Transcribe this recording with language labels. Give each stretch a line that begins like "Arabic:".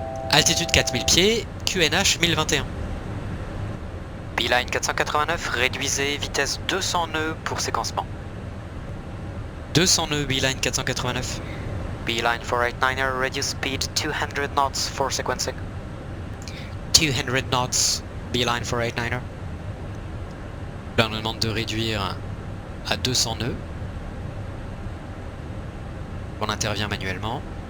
French: Altitude 4000 pieds, QNH 1021. Beeline 489, réduisez vitesse 200 nœuds pour séquencement. 200 nœuds Beeline 489.
English: Beeline 489er, reduce speed 200 knots for sequencing. 200 knots, Beeline 489er.
French: Là on nous demande de réduire à 200 nœuds. On intervient manuellement.